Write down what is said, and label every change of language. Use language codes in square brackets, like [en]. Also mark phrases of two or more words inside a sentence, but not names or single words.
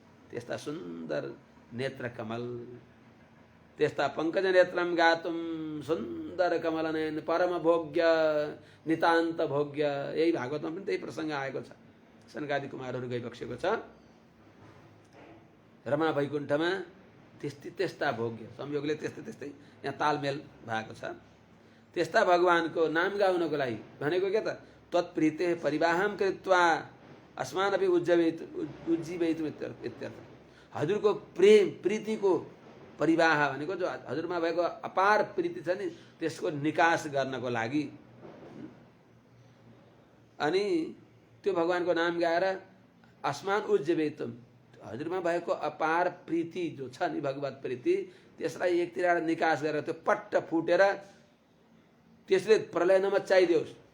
[ne] त्यस्ता सुन्दर नेत्र कमल, त्यस्ता [sa] पङ्कज नेत्रम गातुम [ne] सुन्दर कमलनयन परम भोग्य नितान्त भोग्य। यही भागवतमा पनि त्यही प्रसङ्ग आएको छ। सनकादि कुमारहरू गइबक्सेको छ रमा वैकुण्ठमा। त्यस्ता भोग्य संयोगले त्यस्तै यहाँ तालमेल भएको छ। त्यस्ता भगवानको नाम गाउनको लागि भनेको के त [sa] त्वत्प्रीते परिवाहम कृत्वा अस्मानपि उज्जीवयितुम इत्यर्थ। [ne] हजुरको प्रेम प्रीतिको परिवाह भनेको जो हजुरमा भएको अपार प्रीति छ नि त्यसको निकास गर्नको लागि। अनि त्यो भगवानको नाम गाएर [sa] अस्मान उज्जीवयितुम [ne] हजुरमा भएको अपार प्रीति जो छ नि भगवत प्रीति त्यसलाई एकतिरबाट निकास गरेर त्यो पट्ट फुटेर त्यसले प्रलय नमच्चाइदियोस्।